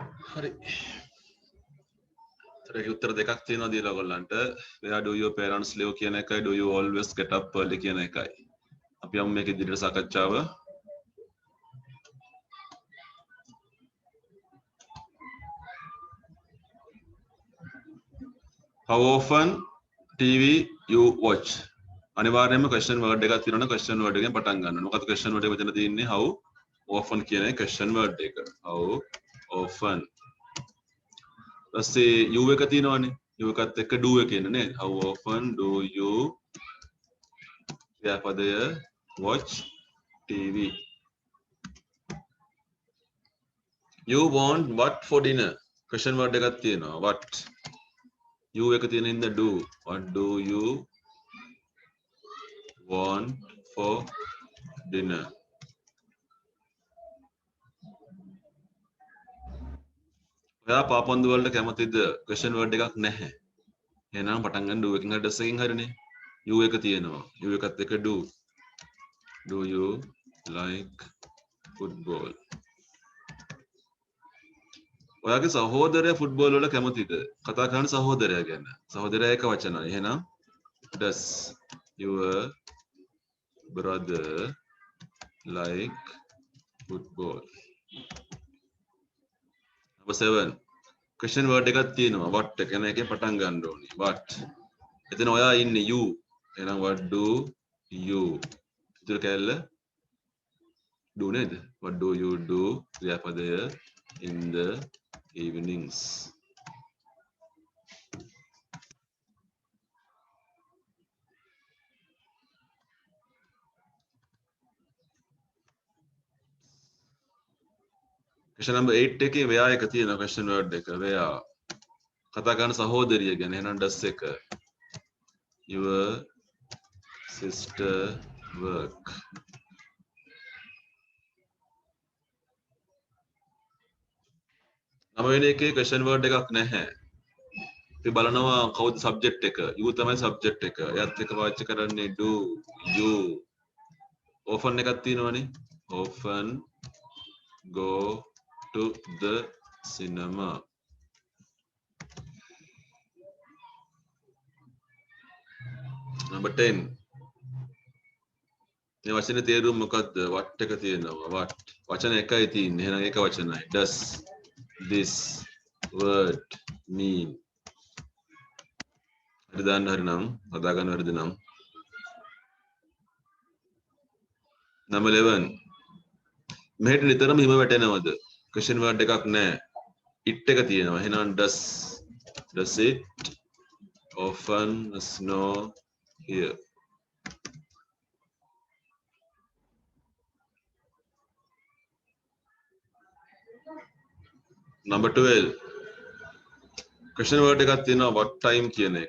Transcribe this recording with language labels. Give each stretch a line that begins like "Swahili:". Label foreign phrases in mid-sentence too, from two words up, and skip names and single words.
Sinhala: හරි. ඒකේ උත්තර දෙකක් තියෙනවා දීලා ඔයගොල්ලන්ට.
English: Where do your parents live
Sinhala: කියන එකයි
English: do you always get up early
Sinhala: කියන එකයි. අපි යමු මේක ඉදිරියට සාකච්ඡාව.
English: How often TV you watch?
Sinhala: අනිවාර්යයෙන්ම
English: question word
Sinhala: එකක් තියෙනවනේ
English: question word
Sinhala: එකෙන් පටන් ගන්න ඕනේ. මොකද
English: question word
Sinhala: එක මෙතන තියෙන්නේ
English: how often
Sinhala: කියන
English: question word
Sinhala: එක.
English: How often.
Sinhala: ඊපස්සේ you එක තියෙනවනේ. you එකත් එක්ක do එක එන්නේ නේද?
English: How often do you ක්‍රියාපදය watch TV? You want what for dinner? Question word
Sinhala: එකක් තියෙනවා.
English: What? You
Sinhala: එක තියෙන
English: in the do. What do you want for dinner?
Sinhala: ඔයා පාපොන්දු වලට කැමතිද?
English: question word
Sinhala: එකක් නැහැ. එහෙනම් පටන් ගන්න do එකකින් හරි dress එකකින් හරිනේ.
English: you
Sinhala: එක තියෙනවා.
English: you
Sinhala: එකත් එක්ක
English: do. Do you like football?
Sinhala: ඔයාගේ සහෝදරයා ෆුට්බෝල් වල කැමතිද? කතා කරන සහෝදරයා ගැන. සහෝදරයා එක වචනයි. එහෙනම්
English: does your brother like football? Number 7. Question word
Sinhala: එකක් තියෙනවා. what කියන එකෙන් පටන් ගන්න ඕනේ. what. එතන ඔයා ඉන්නේ you.
English: එහෙනම් what do you?
Sinhala: ඉතුරු කැල්ල do නේද?
English: what do you do? ක්‍රියාපදය in the evenings. question number 8
Sinhala: එකේ where එක තියෙනවා
English: question word
Sinhala: එක. where කතා කරන සහෝදරිය ගැන. එහෙනම් does එක.
English: your sister work?
Sinhala: නම වෙන එකේ
English: question word
Sinhala: එකක් නැහැ. අපි බලනවා කවුද subject එක. you තමයි subject එක. එයත් එක්ක පාවිච්චි කරන්නේ
English: do, you.
Sinhala: often එකක් තියෙනවනේ.
English: often go to the cinema. number 10.
Sinhala: මේ වචනේ තේරුම මොකද්ද? what එක තියෙනවා. what වචන එකයි තියෙන්නේ. එහෙනම් ඒක වචනයි.
English: does this word mean?
Sinhala: හරි දාන්න හරි නම් හදා ගන්න වැරදි නම්.
English: number 11.
Sinhala: මෙහෙට නිතරම හිම වැටෙනවද?
English: question word
Sinhala: එකක් නැහැ.
English: it
Sinhala: එක තියෙනවා.
English: එහෙනම් does it often snow here? number 12. question word
Sinhala: එකක් තියෙනවා
English: what time
Sinhala: කියන එක.